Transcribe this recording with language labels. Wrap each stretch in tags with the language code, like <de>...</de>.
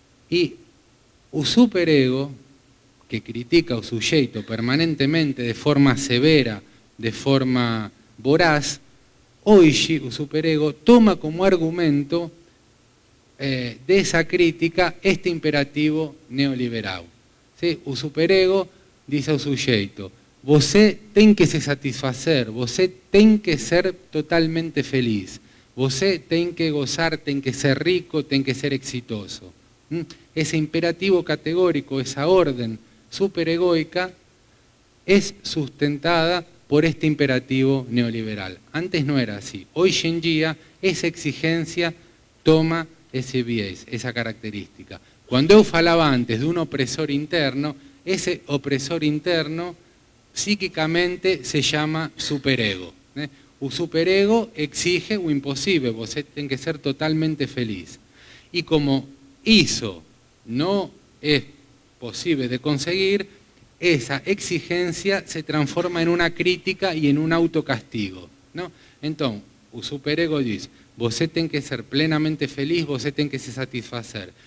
<es>Y el superego, que critica al sujeito permanentemente de forma severa, de forma voraz, hoy el superego toma como argumento de esa crítica este imperativo neoliberal. ¿Sí? El superego dice al sujeito,</es> <pt>você tem que se satisfacer, você tem que ser totalmente feliz, você tem que gozar, tem que ser rico, tem que ser exitoso.</pt> <es>Ese imperativo categórico, esa orden superegoica, es sustentada por este imperativo neoliberal. Antes no era así. Hoy en día esa exigencia toma ese biais, esa característica. Cuando yo falaba antes de un opresor interno, ese opresor interno psíquicamente se llama superego. El superego exige o imposible,</es> <pt>você tem que ser totalmente feliz.</pt> <es>Y como eso no es posible de conseguir, esa exigencia se transforma en una crítica y en un autocastigo. ¿No? Entonces, el superego dice,</es> <pt>você tem que ser plenamente feliz, você tem que se satisfacer.</pt>